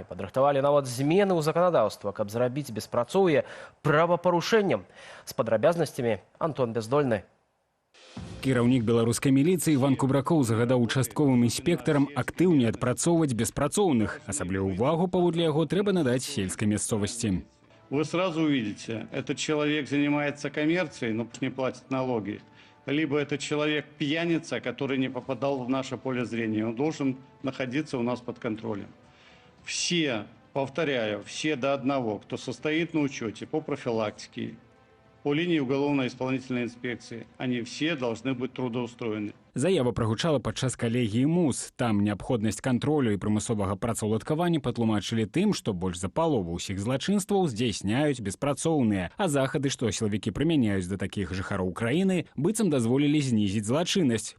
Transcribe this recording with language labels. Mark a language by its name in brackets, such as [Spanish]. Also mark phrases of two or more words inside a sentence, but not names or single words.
[Belarusian] Падрыхтавалі нават змены ў заканадаўства, каб зрабіць беспрацоўе правапарушэннем. З падрабязнасцямі Антон Бяздольны. Кіраўнік беларускай міліцыі Іван Кубракоў загадаў участковым інспектарам актыўней адпрацоўваць беспрацоўных. Асаблівую увагу, паводле яго, трэба надаць сельскай мясцовасці. [Russian] Вы сразу увидите, этот человек занимается коммерцией, но не платит налоги. Либо это человек пьяница, который не попадал в наше поле зрения. Он должен находиться у нас под контролем. Все, повторяю, все до одного, кто состоит на учете по профилактике, по линии уголовно-исполнительной инспекции, они все должны быть трудоустроены. [Belarusian] Заява прагучала падчас калегіі МУС. Там неабходнасць кантролю і прымусовага працаўладкавання патлумачылі тым, што больш за палову ўсіх злачынстваў здзяйсняюць беспрацоўныя, а захады, што сілавікі прымяняюць да такіх жыхароў краіны, быццам дазволілі знізіць злачыннасць.